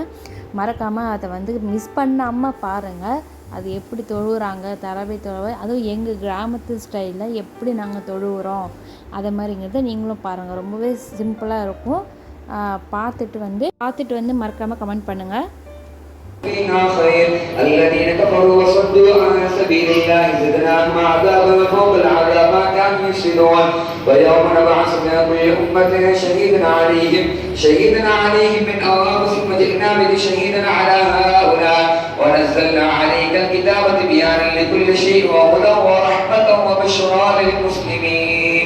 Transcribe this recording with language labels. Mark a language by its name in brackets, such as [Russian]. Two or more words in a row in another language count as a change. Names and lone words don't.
[Tamil] மறக்காமல் அதை மிஸ் பண்ணாமல் பாருங்கள். அது எப்படி தொழுகிறாங்க தராவி தொழுவை, அதுவும் எங்கள் கிராமத்து ஸ்டைலில் எப்படி நாங்கள் தொழுகிறோம் அதை மாதிரிங்கிறத நீங்களும் பாருங்கள். ரொம்பவே சிம்பிளாக இருக்கும். பார்த்துட்டு மறக்காமல் கமெண்ட் பண்ணுங்கள். [Arabic] فيها خير الذين كفروا وصدوا عن سبيل الله زدناهم عذابا فوق العذاب ما كانوا يفسدون ويوم نبعث من كل أمة شهيدا عليهم من أنفسهم وجئنا بك شهيدا على هؤلاء ونزلنا عليك الكتاب تبيانا لكل شيء وهدى ورحمة وبشرى للمسلمين.